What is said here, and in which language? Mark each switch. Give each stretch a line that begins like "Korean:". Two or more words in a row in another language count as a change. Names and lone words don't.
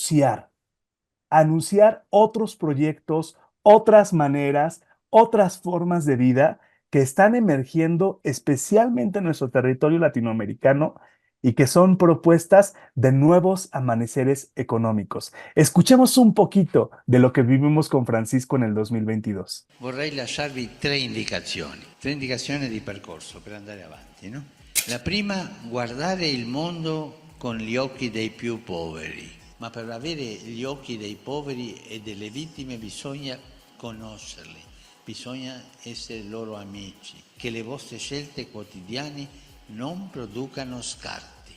Spanish: anunciar otros proyectos, otras maneras, otras formas de vida que están emergiendo especialmente en nuestro territorio latinoamericano y que son propuestas de nuevos amaneceres económicos. Escuchemos un poquito de lo que vivimos con Francisco en el 2022.
Italian: Vorrei lasciarvi tre indicazioni di percorso per andare avanti, no? La prima, guardare il mondo con gli occhi dei più poveri, ma per avere gli occhi dei poveri e delle vittime bisogna conoscerli, bisogna essere loro amici, che le vostre scelte quotidiane non producano scarti.